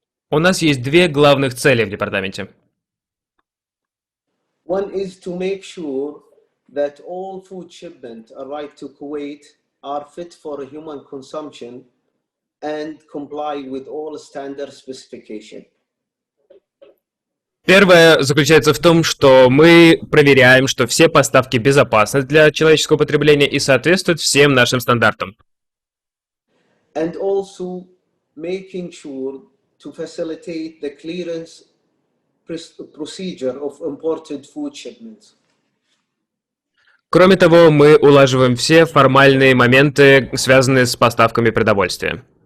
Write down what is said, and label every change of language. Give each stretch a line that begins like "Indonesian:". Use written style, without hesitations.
Russian: У нас есть две главных цели в департаменте.
English: One is to make sure that all food shipments arrive to Kuwait are fit for human consumption and comply with all standard specification.
Russian: Первое заключается в том, что мы проверяем, что все поставки безопасны для человеческого потребления и соответствуют всем нашим стандартам.
English: And also making sure to facilitate the clearance procedure of imported food shipments.
Russian: Кроме того, мы улаживаем все формальные моменты, связанные с поставками продовольствия.